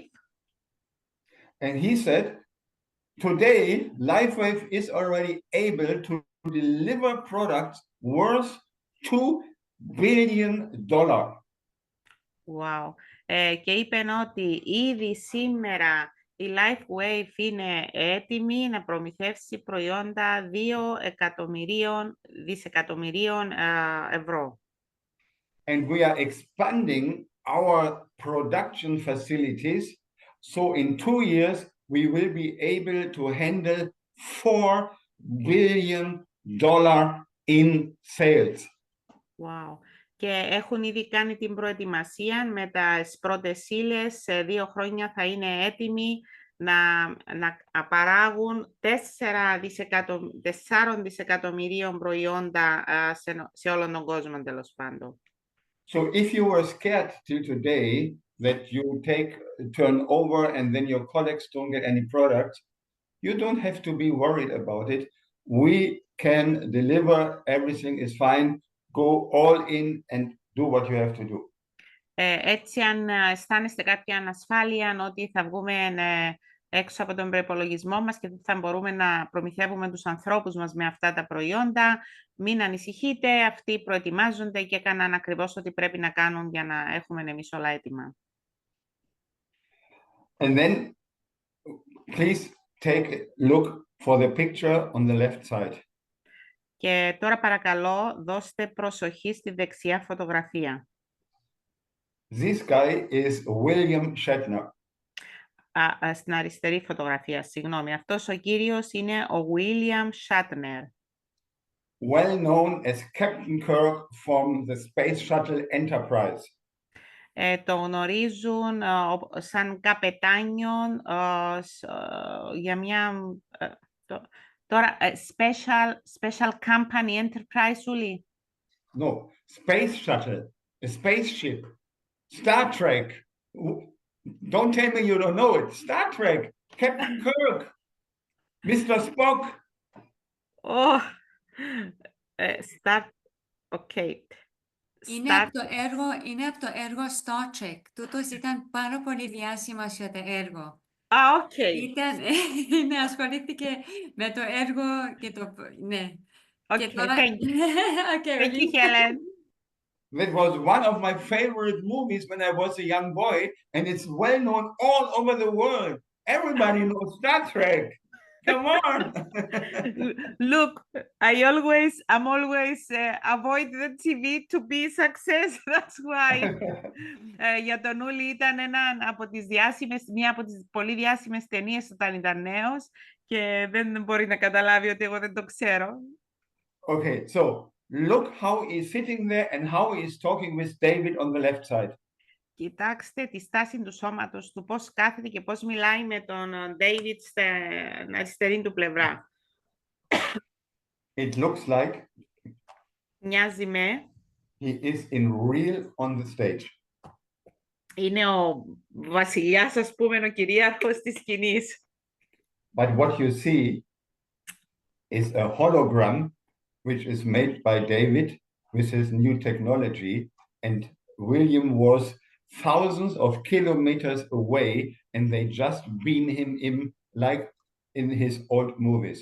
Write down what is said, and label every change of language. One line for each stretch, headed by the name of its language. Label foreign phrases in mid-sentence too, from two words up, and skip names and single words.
English: And he said, today, LifeWave is already able to deliver products worth $2 billion.
Greek: Wow. Και είπε ότι ήδη σήμερα η LifeWave είναι έτοιμη να προμηθεύσει προϊόντα 2 δισεκατομμυρίων ευρώ.
English: And we are expanding our production facilities. So in 2 years, we will be able to handle $4 billion in sales. Wow.
Greek: Και έχουν ήδη κάνει την προετοιμασία με τις πρώτες ύλες. Σε 2 χρόνια θα είναι έτοιμοι να παράγουν 4 δισεκατομμυρίων προϊόντα σε όλον τον κόσμο, τέλος πάντων.
English: So if you were scared till today that you turn over and then your colleagues don't get any products, you don't have to be worried about it. We can deliver, everything is fine. Go all in and do what you have to do.
Greek: Έτσι, αν αισθάνεστε κάποια ανασφάλεια ότι θα βγούμε έξω από τον προϋπολογισμό μας και δεν θα μπορούμε να προμηθεύουμε τους ανθρώπους μας με αυτά τα προϊόντα, μην ανησυχείτε, αυτοί προετοιμάζονται και έκαναν ακριβώς ό,τι πρέπει να κάνουν για να έχουμε εμείς όλα έτοιμα.
English: And then, please take a look for the picture on the left side.
Greek: Και τώρα παρακαλώ δώστε προσοχή στη δεξιά φωτογραφία.
English: This guy is William Shatner.
Greek: Στην αριστερή φωτογραφία, συγγνώμη. Αυτός ο κύριος είναι ο William Shatner.
English: Well known as Captain Kirk from the Space Shuttle Enterprise.
Greek: Το γνωρίζουν σαν καπετάνιον για μια... Τώρα,
English: special company enterprise, Uli. No, Space Shuttle, a spaceship, Star Trek. Don't tell me you don't know it. Star Trek, Captain Kirk, Mr. Spock. Oh, okay.
Greek: Είναι από το έργο Star Trek. Τούτος ήταν πάρα πολύ διάσημος για το έργο. Οκ. Ασχολήθηκε με το έργο και το... Ναι.
English: Okay, thank you, Helen. That was one of my favorite movies when I was a young boy, and it's well known all over the world. Everybody knows Star Trek. Come on. Look, I'm always avoid the TV to be success. That's why.
Greek: Για τον Ούλη ήταν μία από τις πολύ διάσημες ταινίες όταν ήταν νέος και δεν μπορεί να καταλάβει ότι εγώ δεν το ξέρω.
English: Okay, so look how he's sitting there and how he's talking with David on the left side.
Greek: Κοιτάξτε τη στάση του σώματος του, πώς κάθεται και πώς μιλάει με τον David στην αριστερή του πλευρά.
English: It looks like
Greek: μοιάζει με...
English: He is in real on the stage.
Greek: Είναι ο βασιλιάς, ας πούμε, ο κυρίαρχος της σκηνής.
English: But what you see is a hologram which is made by David with his new technology, and William was thousands of kilometers away, and they just beam him in like in his old movies.